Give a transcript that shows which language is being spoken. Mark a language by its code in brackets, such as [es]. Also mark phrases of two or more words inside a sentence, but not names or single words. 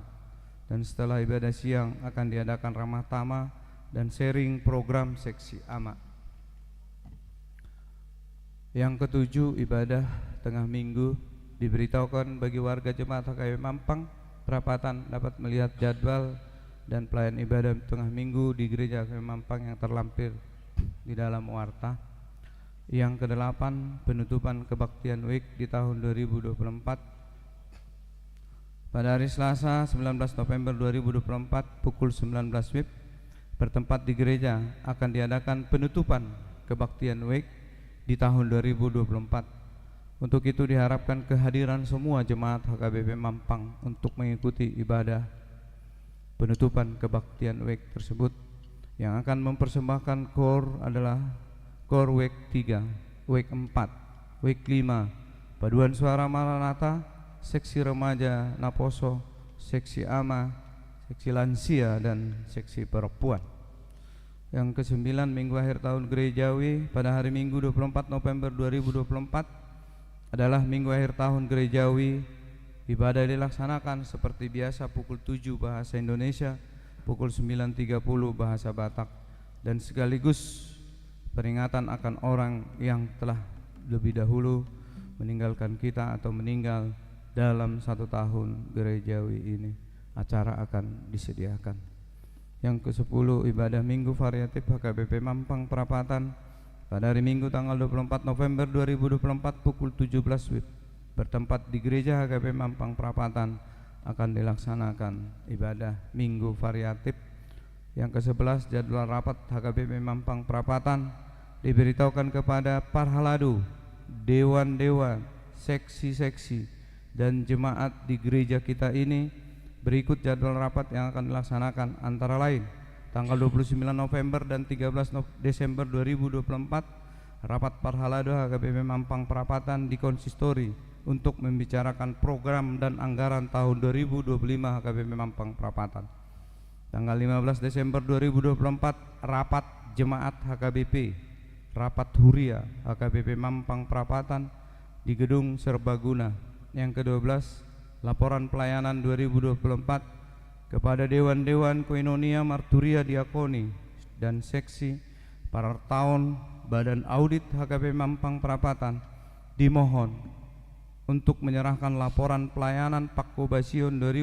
[id] Dan setelah ibadah siang akan diadakan ramah tamah dan sharing program seksi ama. Yang ketujuh, ibadah tengah minggu. Diberitahukan bagi warga jemaat HKBP Mampang Perapatan dapat melihat jadwal dan pelayan ibadah tengah minggu di gereja HKBP Mampang yang terlampir di dalam warta. Yang kedelapan, penutupan kebaktian week di tahun 2024. Pada hari Selasa 19 November 2024 pukul 19 WIB bertempat di gereja akan diadakan penutupan kebaktian week di tahun 2024. Untuk itu diharapkan kehadiran semua jemaat HKBP Mampang untuk mengikuti ibadah penutupan kebaktian week tersebut. Yang akan mempersembahkan core adalah core week 3, week 4, week 5, paduan suara Maranatha, seksi remaja Naposo, seksi ama, seksi lansia dan seksi perempuan. Yang kesembilan, minggu akhir tahun gerejawi pada hari Minggu 24 November 2024 adalah minggu akhir tahun gerejawi. Ibadah dilaksanakan seperti biasa pukul 7 bahasa Indonesia, pukul 9.30 bahasa Batak, dan sekaligus peringatan akan orang yang telah lebih dahulu meninggalkan kita atau meninggal dalam 1 tahun gerejawi ini. Acara akan disediakan. Yang ke-10, ibadah minggu variatif HKBP Mampang Perapatan pada hari Minggu tanggal 24 November 2024 pukul 17 WIB bertempat di gereja HKBP Mampang Perapatan akan dilaksanakan ibadah minggu variatif. Yang ke-11, jadwal rapat HKBP Mampang Perapatan diberitahukan kepada parhaladu, dewan-dewan, seksi-seksi dan jemaat di gereja kita ini. Berikut jadwal rapat yang akan dilaksanakan antara lain tanggal 29 November dan 13 Desember 2024 rapat parhaladu HKBP Mampang Perapatan di konsistori untuk membicarakan program dan anggaran tahun 2025 HKBP Mampang Perapatan. Tanggal 15 Desember 2024 rapat jemaat HKBP, rapat Huria HKBP Mampang Perapatan di Gedung Serbaguna. Yang ke-12, laporan pelayanan 2024 kepada Dewan-Dewan Koinonia Marturia Diakoni dan seksi para tahun Badan Audit HKBP Mampang Perapatan dimohon untuk menyerahkan laporan pelayanan Pakkobasion